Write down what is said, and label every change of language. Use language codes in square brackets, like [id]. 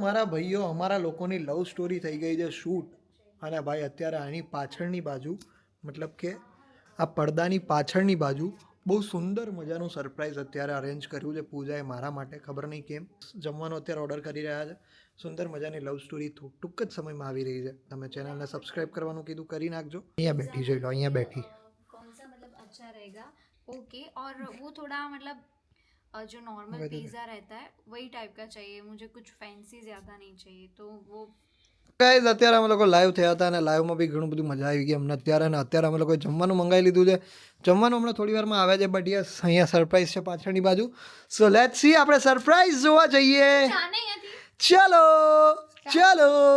[gu] મારા ભાઈઓ અમારા લોકોની લવ સ્ટોરી થઈ ગઈ છે શૂટ, અને ભાઈ અત્યારે આની પાછળની બાજુ, મતલબ કે આ પડદાની પાછળની બાજુ બહુ સુંદર મજાનું સરપ્રાઈઝ અત્યારે અરેન્જ કર્યું છે પૂજાએ મારા માટે. ખબર નહીં કેમ. જમવાનું અત્યારે ઓર્ડર કરી રહ્યા છે. સુંદર મજાની લવ સ્ટોરી ટૂંક જ સમયમાં આવી રહી છે. તમે ચેનલને સબસ્ક્રાઇબ કરવાનું કીધું, કરી નાખજો. અહીંયા બેઠી જોઈ લો, અહીંયા બેઠી. [hi] कौन सा मतलब अच्छा रहेगा ओके, और वो थोड़ा मतलब जो नॉर्मल पिज्जा रहता है वही टाइप का चाहिए मुझे, कुछ फैंसी ज्यादा नहीं चाहिए, तो वो [gu] ગાઈઝ અત્યારે અમે લોકો લાઈવ થયા હતા અને લાઈવમાં બી ઘણું બધું મજા આવી ગઈ અમને અત્યારે અમે લોકોએ જમવાનું મંગાવી લીધું છે. જમવાનું હમણાં થોડી વારમાં આવે છે, બટ યસ અહીંયા સરપ્રાઈઝ છે પાછળની બાજુ. સો લેટ્સ સી આપણે સરપ્રાઈઝ જોવા જઈએ. ચલો ચલો.